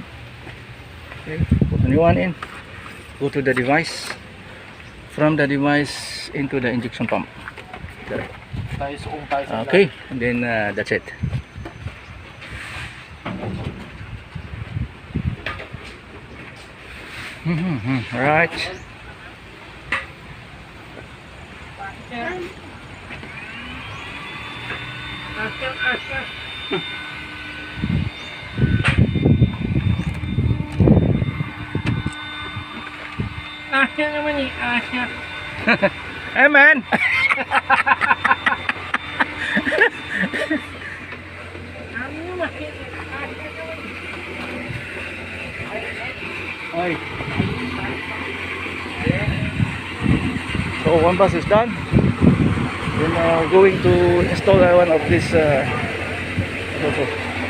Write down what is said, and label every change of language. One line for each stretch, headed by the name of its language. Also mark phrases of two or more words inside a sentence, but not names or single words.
English: Okay, put the new one in. Go to the device. From the device into the injection pump. Okay, and then that's it. Right.
Waray: Asya naman eh, Asya.
English: Hey man.
Waray: Ano naman eh, Asya naman.
English: Hi. So one bus is done. Then going to install one of this also.